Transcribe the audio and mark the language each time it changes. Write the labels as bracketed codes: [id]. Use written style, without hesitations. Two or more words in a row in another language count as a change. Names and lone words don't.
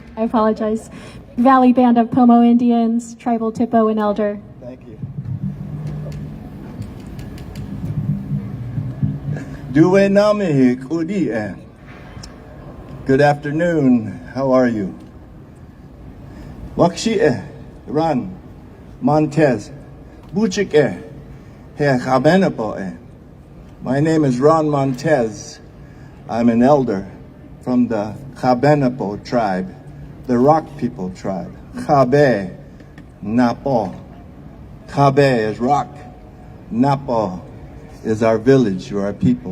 [en] I apologize. Valley Band of Pomo Indians, Tribal Tippo and Elder. Thank you. [pej] Duwe nami kudi e. [en] Good afternoon. How are you? [pej] Wakshi e, Ran, Montez, Buchik e, he Chabenapo e. [en] My name is Ron Montez. I'm an elder from the Chabenapo tribe, the Rock People tribe. Chabe, Napo. Chabe is rock. Napo is our village or our people.